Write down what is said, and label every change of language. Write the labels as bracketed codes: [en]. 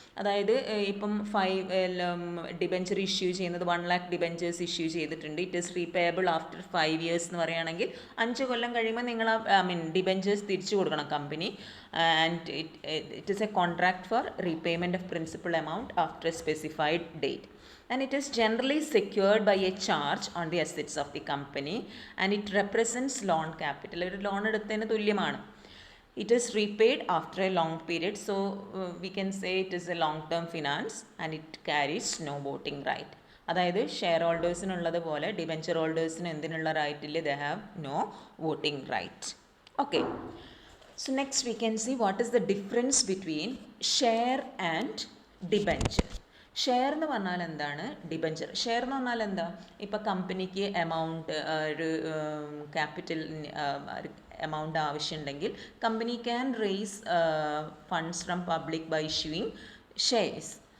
[ml] അതായത് ഇപ്പം 5 debenture issue ചെയ്യുന്നത് 1 lakh ഡിബെഞ്ചേഴ്സ് ഇഷ്യൂ ചെയ്തിട്ടുണ്ട്. [en] it is repayable after 5 years [ml] എന്ന് പറയുകയാണെങ്കിൽ 5 കൊല്ലം കഴിയുമ്പോൾ നിങ്ങൾ ഡിബെഞ്ചേഴ്സ് തിരിച്ചു കൊടുക്കണം company. [en] And it is a contract for repayment of principal amount after a specified date. And it is generally secured by a charge on the assets of the company and it represents loan capital. [ml] ഒരു loan എടുത്തതിന് തുല്യമാണ്. [en] It is repaid after a long period, so we can say it is a long term finance and it carries no voting right. [ml] അതായത് share ഹോൾഡേഴ്സിനുള്ളത് പോലെ debenture ഹോൾഡേഴ്സിന് എന്തിനുള്ള റൈറ്റില്ല? [en] They have no voting right. Okay, so next we can see what is the difference between share and debenture. [ml] Share എന്ന് പറഞ്ഞാൽ എന്താണ്? Debenture share എന്ന് പറഞ്ഞാൽ എന്താ? ഇപ്പോൾ കമ്പനിക്ക് എമൗണ്ട് ഒരു ക്യാപിറ്റൽ എമൗണ്ട് ആവശ്യമുണ്ടെങ്കിൽ [en] Company can raise funds from public by issuing shares.